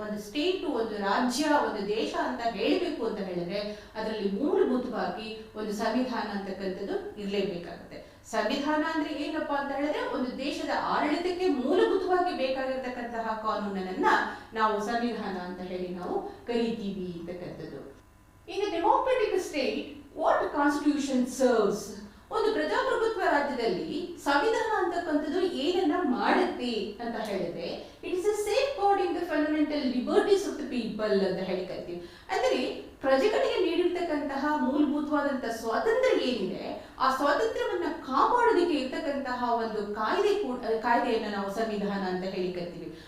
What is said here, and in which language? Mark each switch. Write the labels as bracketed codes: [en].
[kn] ಒಂದು ಸ್ಟೇಟ್, ಒಂದು ರಾಜ್ಯ, ಒಂದು ದೇಶ ಅಂತ ಹೇಳಬೇಕು ಅಂತ ಹೇಳಿದ್ರೆ ಅದರಲ್ಲಿ ಮೂಲಭೂತವಾಗಿ ಒಂದು ಸಂವಿಧಾನ ಅಂತಕ್ಕಂಥದ್ದು ಇರಲೇಬೇಕಾಗುತ್ತೆ. ಸಂವಿಧಾನ ಅಂದ್ರೆ ಏನಪ್ಪಾ ಅಂತ ಹೇಳಿದ್ರೆ ಒಂದು ದೇಶದ ಆಡಳಿತಕ್ಕೆ ಮೂಲಭೂತವಾಗಿ ಬೇಕಾಗಿರ್ತಕ್ಕಂತಹ ಕಾನೂನನ್ನ ನಾವು ಸಂವಿಧಾನ ಅಂತ ಹೇಳಿ ನಾವು ಕರಿತೀವಿ ಅಂತಕ್ಕಂಥದ್ದು. [en] In a democratic state, what constitution serves? [kn] ಒಂದು ಪ್ರಜಾಪ್ರಭುತ್ವ ರಾಜ್ಯದಲ್ಲಿ ಸಂವಿಧಾನ ಅಂತಕ್ಕಂಥದ್ದು ಏನನ್ನ ಮಾಡುತ್ತೆ ಅಂತ ಹೇಳಿದ್ರೆ [en] it is a safeguarding the fundamental liberties of the people [kn] ಅಂತ ಹೇಳಿ ಕರಿತೀವಿ. ಅಂದ್ರೆ ಪ್ರಜೆಗಳಿಗೆ ನೀಡಿರ್ತಕ್ಕಂತಹ ಮೂಲಭೂತವಾದಂತಹ ಸ್ವಾತಂತ್ರ್ಯ ಏನಿದೆ ಆ ಸ್ವಾತಂತ್ರ್ಯವನ್ನ ಕಾಪಾಡೋದಕ್ಕೆ ಇರ್ತಕ್ಕಂತಹ ಒಂದು ಕಾಯ್ದೆಯನ್ನ ನಾವು ಸಂವಿಧಾನ ಅಂತ ಹೇಳಿ ಕರಿತೀವಿ.